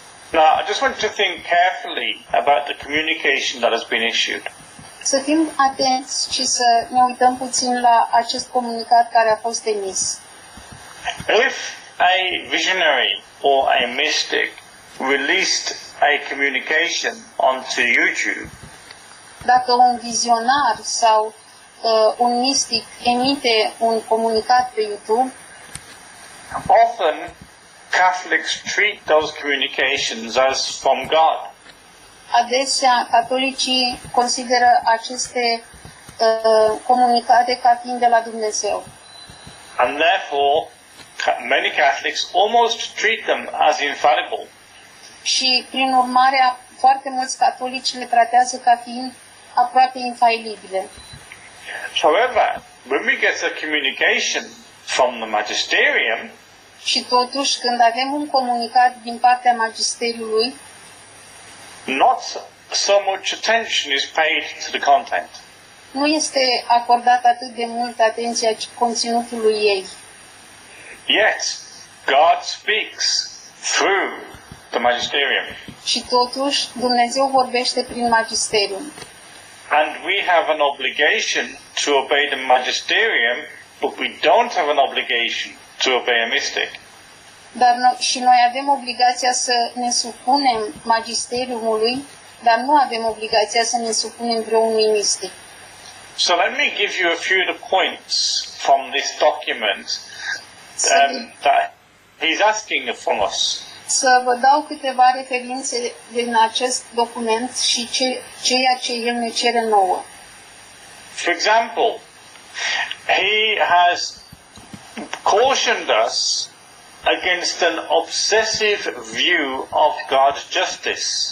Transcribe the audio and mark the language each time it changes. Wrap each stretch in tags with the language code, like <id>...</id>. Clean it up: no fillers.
<en>Now, I just want to think carefully about the communication that has been issued.</en> <ro>Să fim atenți și să ne uităm puțin la acest comunicat care a fost emis.</ro> <en>If a visionary or a mystic released a communication onto YouTube,</en> <ro>Dacă un vizionar sau un mistic emite un comunicat pe YouTube,</ro> <en>often Catholics treat those communications as from God.</en> <ro>adesea catolicii consideră aceste comunicate ca fiind de la Dumnezeu.</ro> <en>And therefore, many Catholics almost treat them as infallible.</en> <ro>Și, prin urmare, foarte mulți catolici le tratează ca fiind aproape infailibile.</ro> <en>However, when we get a communication from the magisterium,</en> <ro>Și totuși, când avem un comunicat din partea magisteriului,</ro> <en>not so much attention is paid to the content.</en> <ro>nu este acordat atât de mult atenția conținutului ei.</ro> <en>Yet, God speaks through the magisterium.</en> <ro>Și totuși, Dumnezeu vorbește prin magisterium.</ro> <en>And we have an obligation to obey the magisterium, but we don't have an obligation to obey a mystic.</en> <ro>Dar și noi avem obligația să ne supunem magisteriumului, dar nu avem obligația să ne supunem vreunui mistic.</ro> <en>So let me give you a few of the points from this document that he's asking from us.</en> <ro>Să vă dau câteva referințe din acest document și ceea ce el ne cere nouă.</ro> <en>For example, he has cautioned us against an obsessive view of God's justice.</en>